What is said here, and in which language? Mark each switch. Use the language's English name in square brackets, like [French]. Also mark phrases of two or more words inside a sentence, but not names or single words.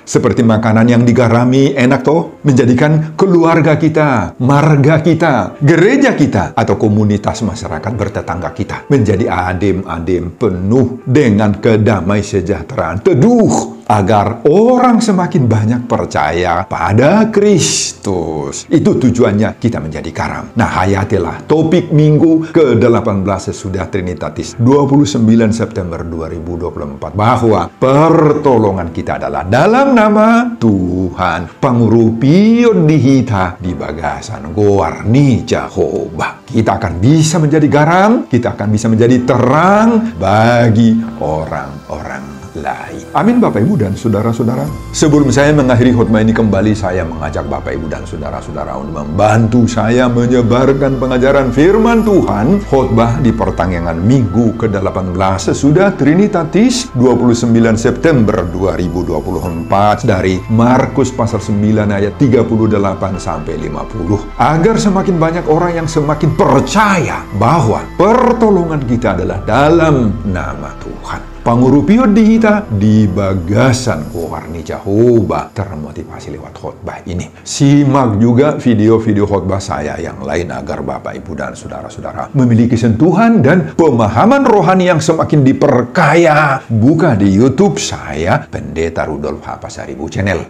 [Indonesian] Seperti makanan yang digarami, enak toh? Menjadikan keluarga kita, marga kita, gereja kita, atau komunitas masyarakat bertetangga kita menjadi adem-adem, penuh dengan kedamai sejahteraan, teduh, agar orang semakin banyak percaya pada Kristus. Itu tujuannya kita menjadi garam. Nah, hayatilah topik minggu ke-18 sesudah Trinitatis 29 September 2024 bahwa pertolongan kita adalah dalam nama Tuhan. [Batak Toba] Pangurupion dihita di bagasan Goarni Jehovah. [Indonesian] Kita akan bisa menjadi garam, kita akan bisa menjadi terang bagi orang-orang lain. Amin, Bapak, Ibu, dan saudara-saudara. Sebelum saya mengakhiri khotbah ini kembali, saya mengajak Bapak, Ibu, dan saudara-saudara untuk membantu saya menyebarkan pengajaran firman Tuhan. Khotbah di pertengahan minggu ke-18 sesudah Trinitatis 29 September 2024 dari Markus pasal 9 ayat 38 sampai 50. Agar semakin banyak orang yang semakin percaya bahwa pertolongan kita adalah dalam nama Tuhan. [Batak Toba] Pangurupio dihita di bagasan Goarni Jehovah, [Indonesian] termotivasi lewat khotbah ini. Simak juga video-video khotbah saya yang lain agar Bapak, Ibu, dan saudara-saudara memiliki sentuhan dan pemahaman rohani yang semakin diperkaya. Buka di YouTube saya, Pendeta Rudolf H. Pasaribu Channel.